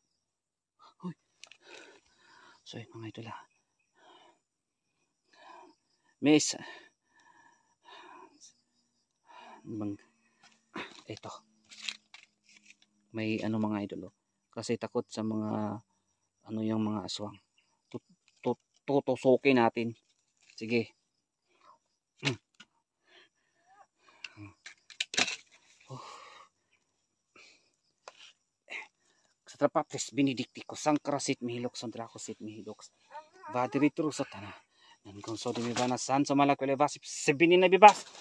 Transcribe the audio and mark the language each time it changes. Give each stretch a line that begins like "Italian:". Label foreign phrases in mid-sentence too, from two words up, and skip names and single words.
Filipino: Hoy. So yun mga idol, Miss. Ito. May ano mga idol, kasi takot sa mga ano yung mga aswang. Tutusukin natin. Sige. Patres Benedicti, Kasangkrasit Mihilok, Sudrakosit Mihidoks, Vadiritro Satana, Nangkongso de Mibana San, sa Malakalibas, Sebinin na Bibas.